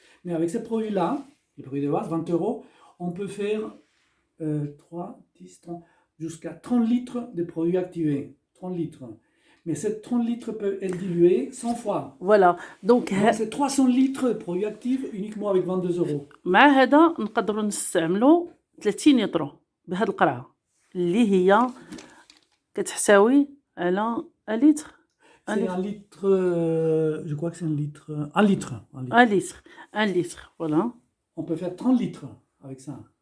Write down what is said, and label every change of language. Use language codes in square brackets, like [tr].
[fr] Mais avec ces produits-là, les produits de base, 20 euros, on peut faire 3, 10, 30, jusqu'à 30 litres de produits activés. 30 litres. Mais ces 30 litres peuvent être dilués 100 fois. فوالا دونك Donc c'est 300 litres de produits actifs uniquement avec 22 euros. [ar] مع هذا نقدروا نستعملوا 30 يطرو بهاد القرعه اللي هي كتحتوي على لتر [fr] C'est un litre, je crois que c'est un litre. Un litre. Un litre, voilà. On peut faire 30 litres avec ça.